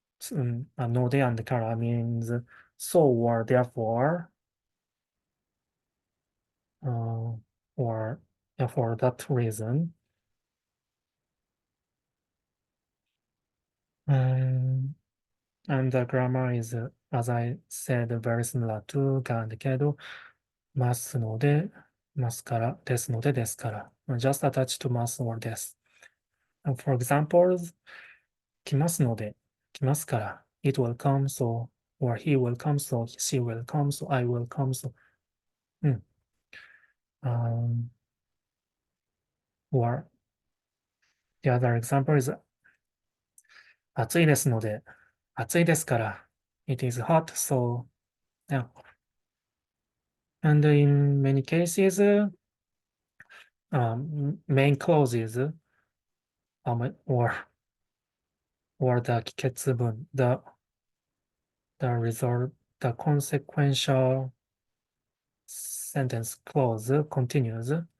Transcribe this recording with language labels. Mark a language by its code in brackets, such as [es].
[en] Node and kara means so or therefore, uh, or for that reason. And the grammar is, as I said, very similar to ga and kedo. [ja] ますので、ますから、ですので、ですから。 [en] just attach to ます or です。 For example, [ja] 来ますので、来ますから。 [en] it will come, so, or he will come, so, she will come, so, I will come, so. Or the other example is [ja] 暑いですので、暑いですから。 [en] it is hot, so, yeah. And in many cases, main clauses or the 結文, the result, the consequential sentence clause continues.